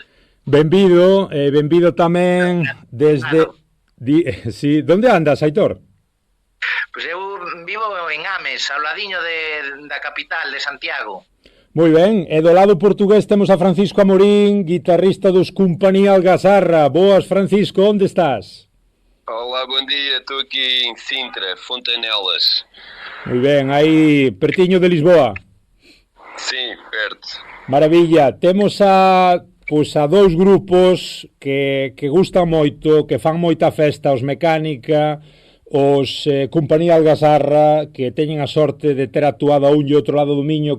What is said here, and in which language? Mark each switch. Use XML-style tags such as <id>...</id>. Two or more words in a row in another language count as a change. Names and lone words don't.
<gl>Benvido, benvido tamén desde... Sí, onde andas, Aitor? Pois eu vivo en Ames, ao ladiño da capital de Santiago. Moi ben, e do lado portugués temos a Francisco Amorín, guitarrista dos Compañía Algazarra. Boas, Francisco, onde estás?</gl> <pt>Olá, bom dia, estou aqui em Sintra, Fontanelas.</pt> <gl>Moi ben, aí pertiño de Lisboa.</gl> <pt>Sim, perto.</pt> <gl>Maravilla, temos a dous grupos que gustan moito, que fan moita festa, os Mecánica, os Compañía Algazarra, que teñen a sorte de ter actuado a un e outro lado do Miño.</gl>